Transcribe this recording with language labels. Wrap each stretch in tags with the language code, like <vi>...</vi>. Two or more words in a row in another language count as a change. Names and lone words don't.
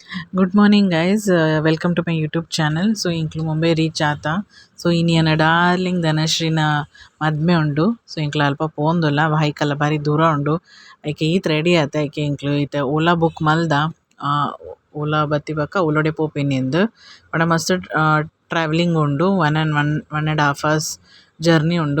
<en>Good morning, guys. Welcome to my YouTube channel. So,</en> <tcy>ಇಂಕ್ಲು ಮುಂಬೈ ರೀಚ್ ಆತ. ಸೊ, ಇನ್ನಿಯನ ಡಾರ್ಲಿಂಗ್ ಧನಶ್ರೀನ ಮದ್ಮೆ ಉಂಡು. ಸೊ, ಇಂಕ್ಲು ಅಲ್ಪ ಪೋಂದುಲ್ಲ ವಾಹಿಕಲ್ಲ ಬಾರಿ ದೂರ ಉಂಡು. ಐಕೆ ಈತ್ ರೆಡಿ ಆತ. ಐಕೆ ಇಂಕ್ಲು ಈತ ಓಲಾ ಬುಕ್ ಮಲ್ದ. ಓಲಾ ಬತ್ತಿ ಬಕ್ಕ ಓಲೋಡೆ ಪೋಪಿನಿಂದು. ಬಡ ಮಸ್ತ್ ಟ್ರಾವೆಲಿಂಗ್ ಉಂಡು. 1.5 hours ಜರ್ನಿ ಉಂಡು.</tcy>